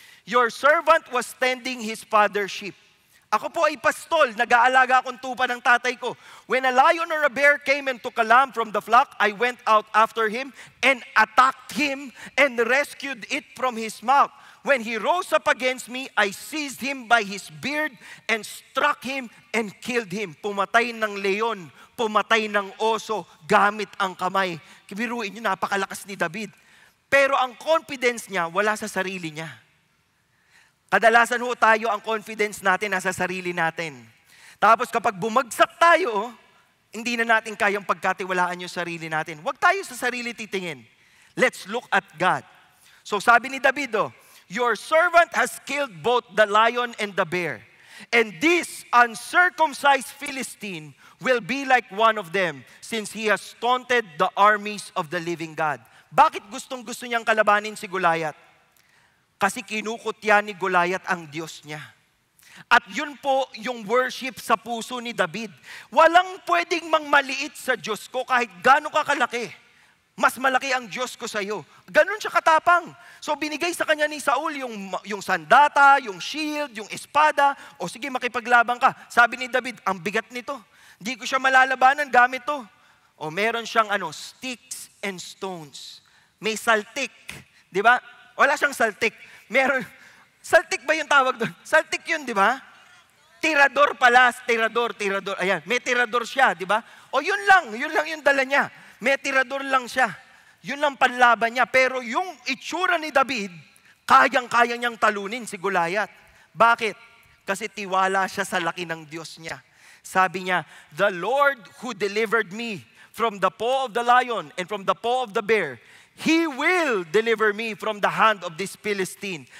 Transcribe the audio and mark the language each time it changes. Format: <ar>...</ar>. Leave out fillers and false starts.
<en>Your servant was tending his father's sheep.</en> <tl>Ako po ay pastol, nag-aalaga akong tupa ng tatay ko.</tl> <en>When a lion or a bear came and took a lamb from the flock, I went out after him and attacked him and rescued it from his mouth. When he rose up against me, I seized him by his beard and struck him and killed him.</en> <tl>Pumatay ng leon, pumatay ng oso, gamit ang kamay. Kibiruin niyo, napakalakas ni David. Pero ang confidence niya, wala sa sarili niya. Kadalasan ho tayo, ang confidence natin nasa sarili natin. Tapos kapag bumagsak tayo, hindi na natin kayang pagkatiwalaan yung sarili natin. Huwag tayo sa sarili titingin.</tl> <en>Let's look at God.</en> <tl>So sabi ni David,</tl> <en>your servant has killed both the lion and the bear. And this uncircumcised Philistine will be like one of them, since he has taunted the armies of the living God.</en> <tl>Bakit gustong-gusto niyang kalabanin si Goliath? Kasi kinukutya ni Goliath ang Diyos niya. At yun po yung worship sa puso ni David. Walang pwedeng mangmaliit sa Diyos ko kahit gaano ka kalaki. Mas malaki ang Diyos ko sa iyo. Ganun siya katapang. So binigay sa kanya ni Saul yung sandata, yung shield, yung espada. O sige, makipaglabang ka. Sabi ni David, ang bigat nito. Hindi ko siya malalabanan gamit to. O meron siyang</tl> <en>sticks and stones.</en> <tl>May saltik. Di ba? Wala siyang saltik. Meron, saltik ba yung tawag doon? Saltik yun, di ba? Tirador pala, tirador. Ayan, may tirador siya, di ba? O yun lang yung dala niya. May tirador lang siya. Yun lang panlaban niya. Pero yung itsura ni David, kayang-kaya niyang talunin si Goliath. Bakit? Kasi tiwala siya sa laki ng Diyos niya. Sabi niya,</tl> <en>the Lord who delivered me from the paw of the lion and from the paw of the bear, He will deliver me from the hand of this Philistine.</en>